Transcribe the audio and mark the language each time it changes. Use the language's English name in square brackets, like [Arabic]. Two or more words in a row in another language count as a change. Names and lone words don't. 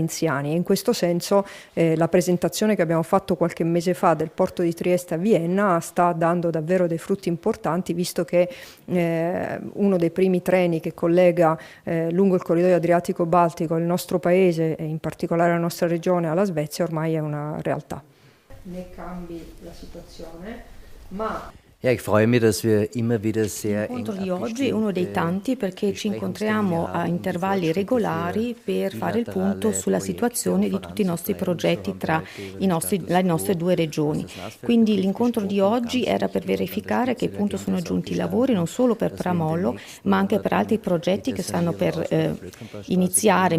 [Italian] E in questo senso la presentazione che abbiamo fatto qualche mese fa del porto di Trieste a Vienna sta dando davvero dei frutti importanti, visto che uno dei primi treni che collega lungo il corridoio Adriatico-Baltico il nostro paese e in particolare la nostra regione alla Svezia ormai è una realtà. Ne cambi la situazione, ma [German] Ja, ich freue mich, dass wir immer wieder sehr eng [Italian] L'incontro di oggi è uno dei tanti perché ci incontriamo a intervalli regolari per fare il punto sulla situazione di tutti i nostri progetti tra le nostre due regioni. Quindi l'incontro di oggi era per verificare a che punto sono giunti i lavori non solo per Pramollo ma anche per altri progetti che stanno per iniziare.